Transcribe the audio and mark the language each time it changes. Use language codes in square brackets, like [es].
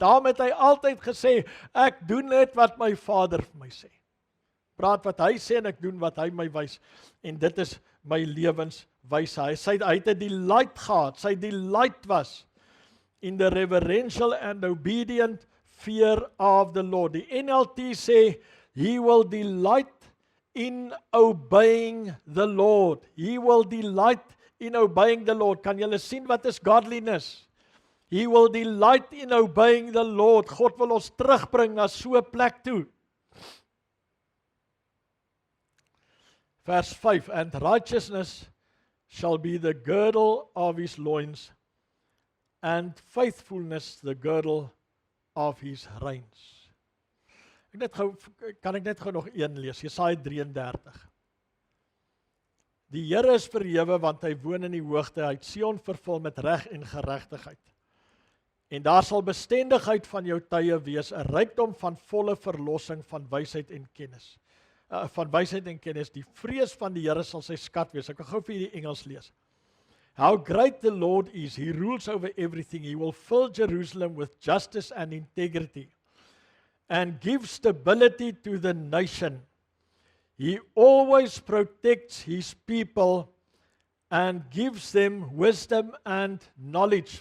[af] Daarom het hy altyd gesê, ek doen net wat my Vader vir my sê. Praat wat hy sê en ek doen wat hy my wys. En dit is my lewenswyse. Hy het 'n delight gehad. Sy [en] delight was in the reverential and obedient fear of the Lord. [af] Die NLT sê, [en] he will delight in obeying the Lord. He will delight in obeying the Lord. [af] Kan julle sien wat is godliness? [en] He will delight in obeying the Lord. [af] God wil ons terugbring na so 'n plek toe. Vers 5, [en] and righteousness shall be the girdle of his loins, and faithfulness the girdle of his reins. [af] Kan ek net gou nog een lees, Jesaja 33. Die Here is verhewe, want hy woon in die hoogte, hy het Sion vervul met reg en geregtigheid. En daar sal bestendigheid van jou tye wees, 'n rykdom van volle verlossing van wysheid en kennis. Die vrees van die Here sal sy skat wees. Ek kan gou vir julle die Engels lees. [en] How great the Lord is, he rules over everything, he will fill Jerusalem with justice and integrity. and gives stability to the nation. He always protects his people and gives them wisdom and knowledge.